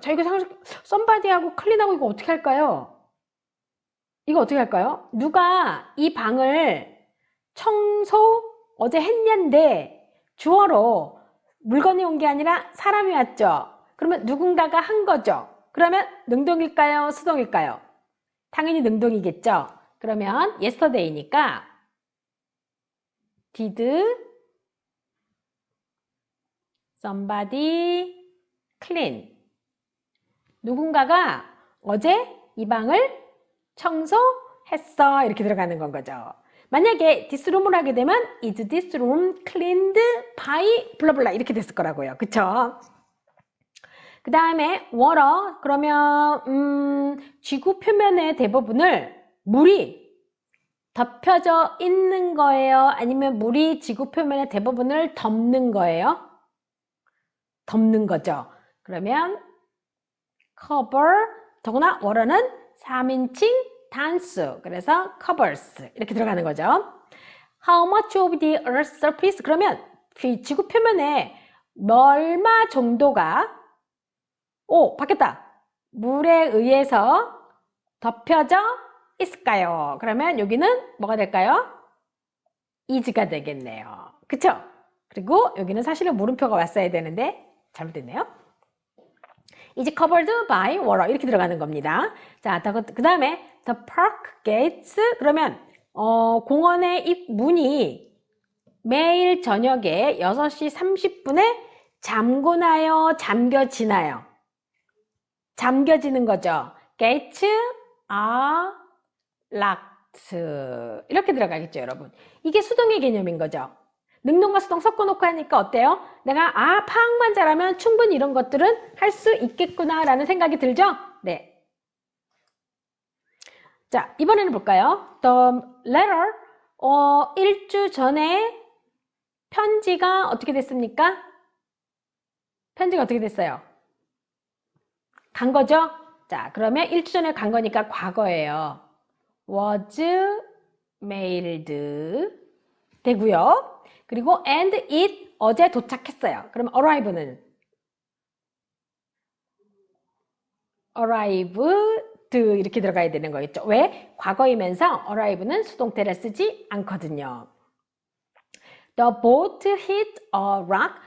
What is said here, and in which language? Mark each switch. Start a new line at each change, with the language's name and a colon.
Korean: 자, 이거 somebody하고 clean하고 이거 어떻게 할까요? 이거 어떻게 할까요? 누가 이 방을 청소 어제 했냐인데 주어로 물건이 온 게 아니라 사람이 왔죠. 그러면 누군가가 한 거죠. 그러면 능동일까요? 수동일까요? 당연히 능동이겠죠. 그러면
English: yesterday니까 did somebody clean?
Korean: 누군가가 어제 이 방을 청소했어. 이렇게 들어가는 건 거죠. 만약에 this room을 하게 되면
English: is this room cleaned by
Korean: 블라블라 이렇게 됐을 거라고요. 그쵸? 그 다음에 water. 그러면 지구 표면의 대부분을 물이 덮여져 있는 거예요? 아니면 물이 지구 표면의 대부분을 덮는 거예요? 덮는 거죠. 그러면 cover. 더구나 water는 3인칭 단수. 그래서 covers 이렇게 들어가는 거죠.
English: How much of the earth's surface?
Korean: 그러면 지구 표면에 얼마 정도가 바뀌었다. 물에 의해서 덮여져 있을까요? 그러면 여기는 뭐가 될까요? is가 되겠네요. 그쵸? 그리고 여기는 사실은 물음표가 왔어야 되는데 잘못됐네요.
English: is covered by water
Korean: 이렇게 들어가는 겁니다. 자, 그 다음에
English: the park gates.
Korean: 그러면 공원의 입문이 매일 저녁에 6시 30분에 잠그나요? 잠겨지나요? 잠겨지는 거죠.
English: gates are locked
Korean: 이렇게 들어가겠죠, 여러분. 이게 수동의 개념인 거죠. 능동과 수동 섞어놓고 하니까 어때요? 내가 파악만 잘하면 충분히 이런 것들은 할 수 있겠구나 라는 생각이 들죠? 네. 자, 이번에는 볼까요?
English: The letter.
Korean: 일주 전에 편지가 어떻게 됐습니까? 편지가 어떻게 됐어요? 간 거죠? 자, 그러면 일주 전에 간 거니까 과거예요.
English: was mailed
Korean: 되고요. 그리고 and it 어제 도착했어요. 그럼 arrive는 arrived 이렇게 들어가야 되는 거겠죠. 왜? 과거이면서 arrive는 수동태를 쓰지 않거든요.
English: The boat hit a rock.